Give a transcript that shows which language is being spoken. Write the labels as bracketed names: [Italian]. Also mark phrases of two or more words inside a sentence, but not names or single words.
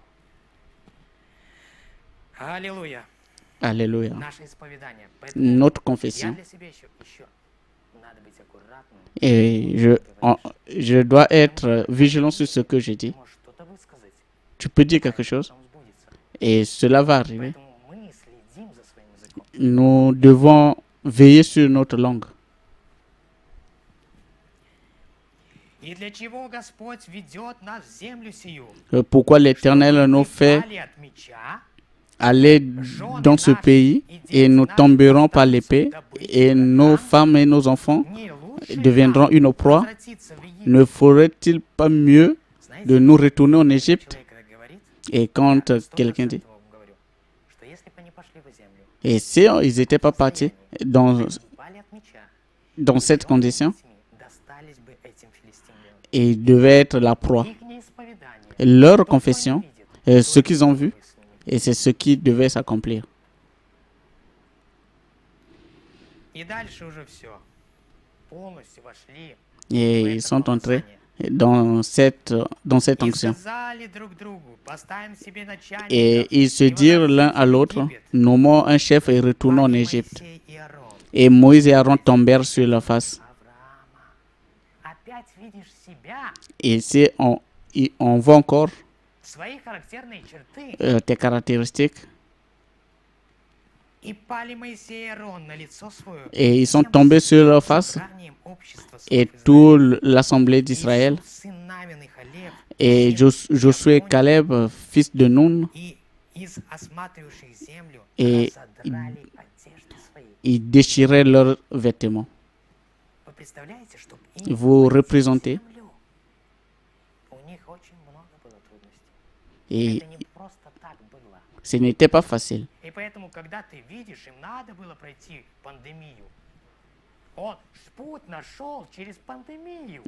[Russian] Аллилуйя. [French] Alléluia. [Russian] Наше исповедание. Поэтому [French] Notre [Russian] я [French] confession. [Russian] для себя еще надо быть аккуратным. [French] Et je dois être vigilant sur ce que je dis. [Russian] Ты можешь что-то высказать, [French] Tu peux dire quelque chose [Russian] потом сбудется. [French] et cela va arriver. [Russian] Поэтому мы следим за своим языком. [French] Nous devons veiller sur notre langue. [Russian] И для чего Господь ведет нас в землю сию? [French] Pourquoi l'Éternel [Russian] Чтобы [French] nous [Russian] мы [French] fait [Russian] пали от меча, [French] aller dans ce pays et nous tomberons par l'épée et nos femmes et nos enfants [Russian] не лучше [French] deviendront [Russian] нам [French] une proie. [Russian] возвратиться в Египет? [French] Ne ferait-il pas mieux [Russian] Знаете, [French] de nous retourner en Égypte? [Russian] человек когда говорит, [French] Et quand [Russian] я [French] quelqu'un dit, [Russian] 100% вам говорю, что если бы они пошли в землю, [French] et si ils n'étaient pas partis dans, [Russian] они пали от меча, [French] dans cette condition, [Russian] детьми достались бы этим филистимлянам. [French] et ils devaient être la proie. [Russian] Ихнее исповедание, [French] Leur [Russian] то, что они [French] confession, [Russian] видят, [French] ce qu'ils ont vu, [Russian] то, с ними. [French] et c'est ce qui devait s'accomplir. [Russian] И дальше уже все. Полностью вошли [French] Et [Russian] в [French] ils [Russian] это [French] sont entrés [Russian] помазание. [French] dans cette [Russian] И [French] onction. [Russian] сказали друг другу, поставим себе начальника, [French] Et ils se dirent l'un à l'autre, nommons un chef et retournons en Égypte. [Russian] Моисей и Аарон. [French] Et Moïse et Aaron tombèrent sur leur face. [Russian] Авраама. Опять видишь себя, [French] Et ici, on voit encore [Russian] свои характерные черты. [French] tes caractéristiques. [Russian] И пали Моисей и Аарон на лицо свое. [French] Et ils sont tombés sur leur face. [Russian] Собранием общества [French] Et [Russian] сынов [French] toute l'assemblée d'Israël. [Russian] Иисус, сын Навин и Халев, [French] Et Josué et Caleb, fils de Nun, [Russian] и из осматривавших землю [French] Et [Russian] разодрали одежды свои. [French] ils déchiraient leurs vêtements. [Russian] Вы представляете, чтобы им [French] Vous [Russian] войти в [French] représentez. [Russian] землю? У них очень много было трудностей. [French] Et [Russian] Это не просто так было. [French] ce n'était pas facile. [Russian] И поэтому, когда ты видишь, им надо было пройти пандемию. Он путь нашел через пандемию.